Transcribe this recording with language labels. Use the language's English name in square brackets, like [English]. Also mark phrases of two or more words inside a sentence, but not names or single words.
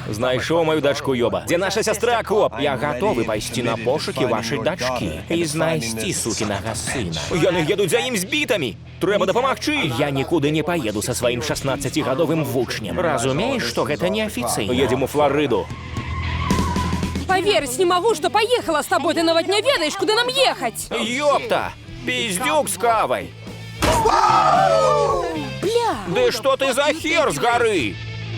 [Belarusian] Знайшоў мою дачку ёба. Дзе наша сястра, коп? Я гатовы пайсці на пошукі вашай дачкі і знайсці сукінага сына. Яны едуць за ім з бітамі. Трэба дапамагчы. Я нікуды не паеду са сваім 16-гадовым вучнем. Разумееш, што гэта неафіцыйна? Едзем у Флорыду. [Russian] Поверить не могу, что поехала с тобой. [Belarusian] Ты нават не ведаешь, куда нам ехать. [Russian] Ёпта! Пиздюк с кавой! Бля! Да что ты за хер с горы?